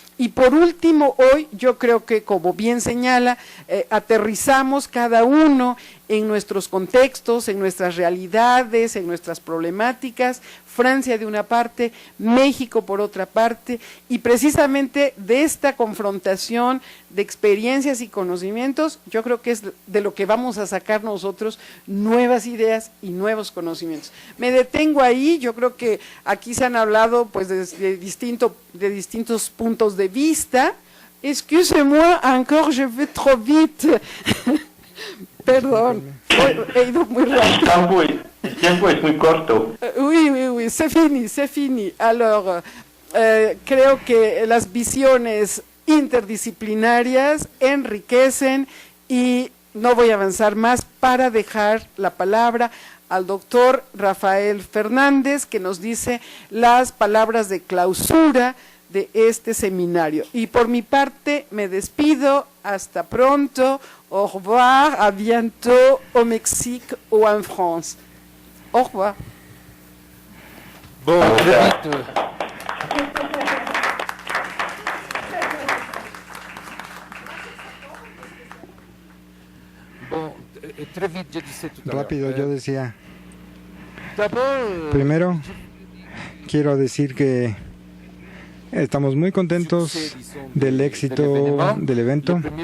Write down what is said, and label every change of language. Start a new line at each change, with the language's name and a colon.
Spanish: Y por último, hoy yo creo que, como bien señala, aterrizamos cada uno en nuestros contextos, en nuestras realidades, en nuestras problemáticas, Francia de una parte, México por otra parte, y precisamente de esta confrontación de experiencias y conocimientos, yo creo que es de lo que vamos a sacar nosotros nuevas ideas y nuevos conocimientos. Me detengo ahí, yo creo que aquí se han hablado pues de distintos puntos de vista.
French: Excusez-moi, encore je vais trop vite.
Spanish: Perdón, he ido muy rápido. El tiempo es muy corto.
French: Oui, c'est fini.
Spanish: Alors, creo que las visiones interdisciplinarias enriquecen y no voy a avanzar más para dejar la palabra al doctor Rafael Fernández, que nos dice las palabras de clausura de este seminario. Y por mi parte me despido, hasta pronto,
French: au revoir, à bientôt au Mexique ou en France. Au revoir. Bon, très vite. Bon, très vite, je disais tout à l'heure.
Spanish: Rápido, yo decía.
French: D'abord,
Spanish: Primero, quiero decir que estamos muy contentos del éxito del evento.